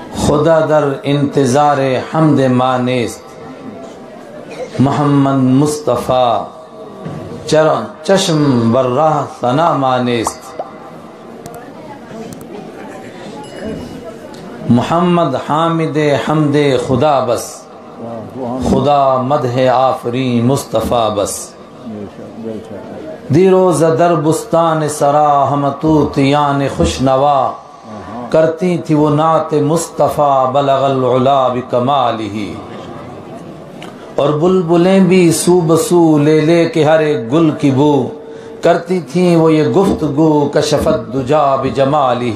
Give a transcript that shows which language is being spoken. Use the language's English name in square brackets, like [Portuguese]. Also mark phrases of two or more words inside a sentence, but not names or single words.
[Persian] خدا در انتظار حمد ما نیست، محمد مصطفیٰ چشم بر راہ ثنا ما نیست. محمد حامد حمد خدا بس، خدا مدح آفرین مصطفیٰ بس. دیروز در بستان سرا ہم طوطیان خوش نوا، [Urdu] کرتی تھی وہ نعت مصطفیٰ [Arabic] بلغ العلا بکمالہ. [Urdu] اور بلبلیں بھی سو بسو لے لے کے ہر ایک گل کی بو، کرتی تھیں وہ یہ گفتگو [Arabic] کشفت دجا بجمالہ.